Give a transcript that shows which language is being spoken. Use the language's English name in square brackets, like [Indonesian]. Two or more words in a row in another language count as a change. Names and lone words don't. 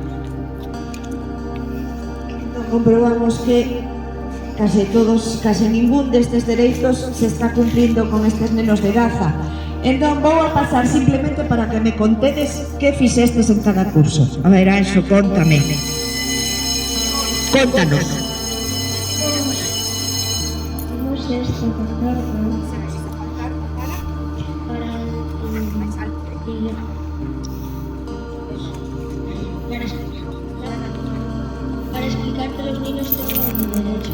[Galician] Comprobamos que case ningún destes dereitos se está cumplindo con estes nenos de Gaza. Entón vou a pasar simplemente para que me contedes que fixestes en cada curso. A ver, Anxo, cóntame. Contanos. [Spanish] Hicimos esta pancarta para explicar que los niños tienen derecho.